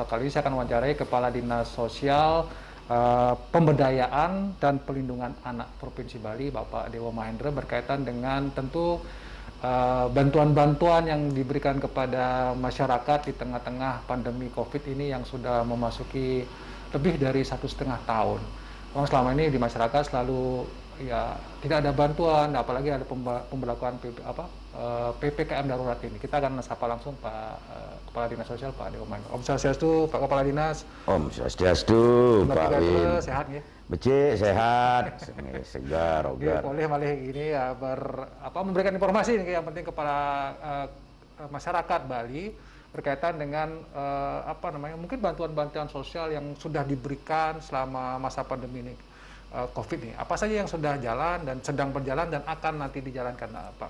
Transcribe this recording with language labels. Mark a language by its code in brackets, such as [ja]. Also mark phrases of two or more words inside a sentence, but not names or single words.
[id] Kali ini saya akan wawancarai Kepala Dinas Sosial, Pemberdayaan dan Perlindungan Anak Provinsi Bali, Bapak Dewo Mahendra, berkaitan dengan tentu bantuan-bantuan yang diberikan kepada masyarakat di tengah-tengah pandemi COVID ini yang sudah memasuki lebih dari 1,5 tahun. Memang selama ini di masyarakat selalu ya tidak ada bantuan, apalagi ada pemberlakuan PPKM darurat ini. Kita akan sapa langsung Kepala Dinas Sosial Pak Dewo Mahendra. [ban] Om Swastiastu, [id] Pak Kepala Dinas. [ban] Om Swastiastu, [id] Pak Win. Sehat ya? Becik, sehat, segar, ogar. Boleh malih gini ya memberikan informasi ini yang penting kepada masyarakat Bali berkaitan dengan mungkin bantuan-bantuan sosial yang sudah diberikan selama masa pandemi ini. COVID ini, apa saja yang sudah jalan dan sedang berjalan dan akan nanti dijalankan, Pak?